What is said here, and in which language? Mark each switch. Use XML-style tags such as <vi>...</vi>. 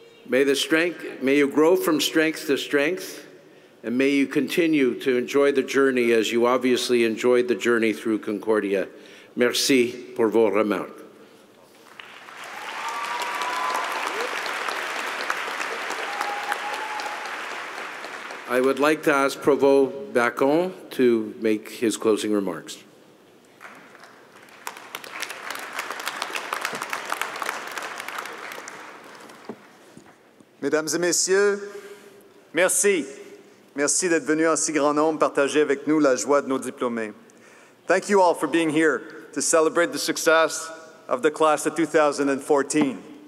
<en>May you grow from strength to strength, and may you continue to enjoy the journey as you obviously enjoyed the journey through Concordia.</en> <fr>Merci pour vos remarques.</fr> <en>I would like to ask Provost Bacon to make his closing remarks.</en> <fr>Mesdames et messieurs, merci. Merci d'être venus en si grand nombre partager avec nous la joie de nos diplômés.</fr> <en>Thank you all for being here to celebrate the success of the class of 2014.</en>